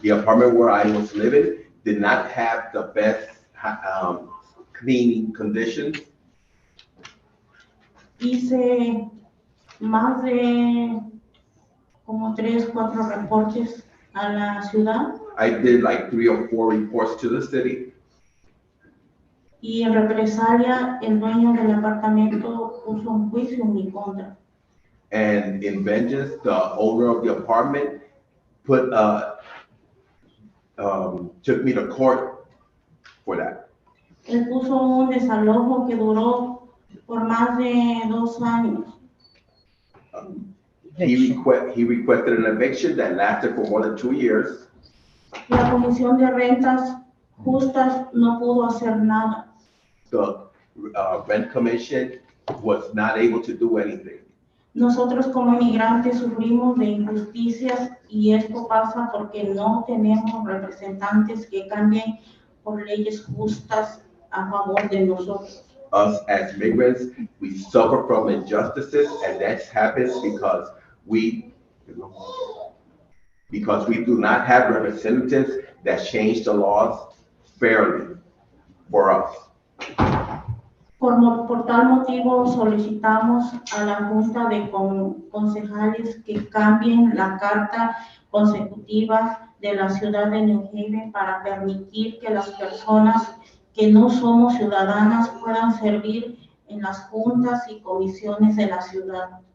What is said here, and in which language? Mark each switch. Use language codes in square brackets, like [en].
[en] the apartment where I was living did not have the best cleaning conditions. [es] Hice más de como 3, 4 reportes a la ciudad. [en] I did like 3 or 4 reports to the city. [es] Y en represalia, el dueño del apartamento puso un juicio en mi contra. [en] And in vengeance, the owner of the apartment took me to court for that. [es] Él puso un desalojo que duró por más de 2 años. [en] He requested an eviction that lasted for more than 2 years. [es] La Comisión de Rentas Justas no pudo hacer nada. [en] The rent commission was not able to do anything. [es] Nosotros como inmigrantes sufrimos de injusticias y esto pasa porque no tenemos representantes que cambien por leyes justas a favor de nosotros. [en] Us as migrants, we suffer from injustices, and that happens because we do not have representatives that change the laws fairly for us. [es] Por tal motivo solicitamos a la Junta de Concejales que cambien la carta consecutiva de la ciudad de New Haven para permitir que las personas que no somos ciudadanas puedan servir en las juntas y comisiones de la ciudad.